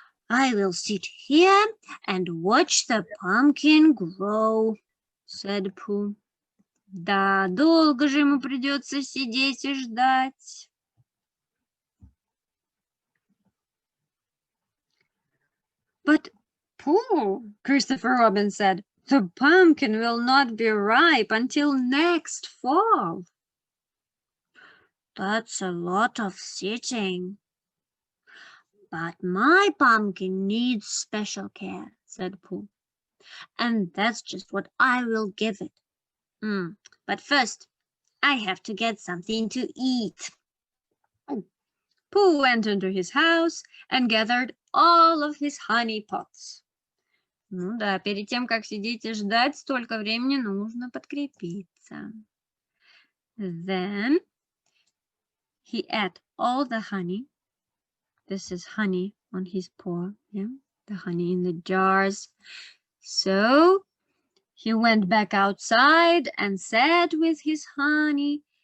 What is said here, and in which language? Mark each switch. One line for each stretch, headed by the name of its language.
English: I will sit here and watch the pumpkin grow, said Pooh.
Russian: Да, долго же ему придется сидеть и ждать.
English: But Pooh, Christopher Robin said, the pumpkin will not be ripe until next fall. That's a lot of sitting. But my pumpkin needs special care, said Pooh. And that's just what I will give it. But first, I have to get something to eat. Pooh went into his house and gathered all of his honey pots.
Russian: Ну да, перед тем, как сидеть и ждать, столько времени нужно подкрепиться.
English: Then he ate all the honey. This is honey on his paw, yeah? The honey in the jars. So he went back outside and sat with his honey.